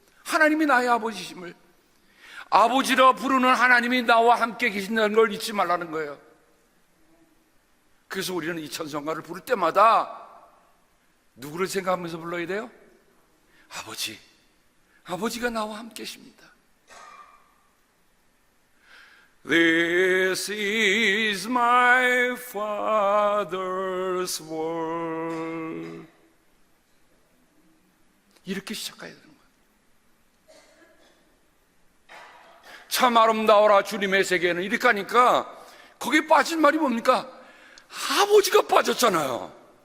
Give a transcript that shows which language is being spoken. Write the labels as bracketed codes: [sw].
[ko] 하나님이 나의 아버지심을, 아버지라 부르는 하나님이 나와 함께 계신다는 걸 잊지 말라는 거예요. 그래서 우리는 이 찬송가를 부를 때마다 누구를 생각하면서 불러야 돼요? 아버지가 나와 함께 계십니다. [en] This is my Father's world. [ko] 이렇게 시작해야 되는 거예요. 참 아름다워라 주님의 세계는, 이렇게 하니까 거기에 빠진 말이 뭡니까? 아버지가 빠졌잖아요.